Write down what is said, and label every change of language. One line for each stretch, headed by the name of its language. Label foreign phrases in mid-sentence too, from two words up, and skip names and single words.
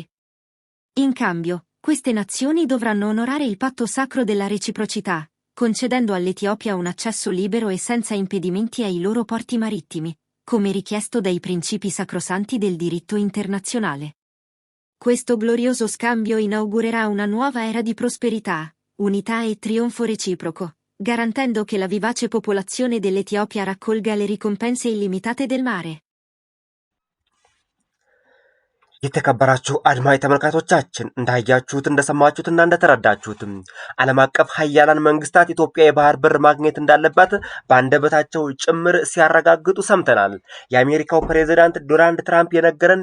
Italian: In cambio, queste nazioni dovranno onorare il patto sacro della reciprocità, concedendo all'Etiopia un accesso libero e senza impedimenti ai loro porti marittimi, come richiesto dai principi sacrosanti del diritto internazionale. Questo glorioso scambio inaugurerà una nuova era di prosperità, unità e trionfo reciproco, garantendo che la vivace popolazione dell'Etiopia raccolga le ricompense illimitate del mare.
Amharic: የተከበራችሁ አድማጭ ተመልካቾቻችን እንዳያችሁት እንደሰማችሁትና እንደተረዳችሁትም ዓለም አቀፍ ሀያላን መንግስታት ኢትዮጵያ የባህር በር ማግኘት እንዳለባት በአንደበታቸው ጭምር ሲያረጋግጡ ሰምተናል። የአሜሪካው ፕሬዝዳንት ዶናልድ ትራምፕ የነገረን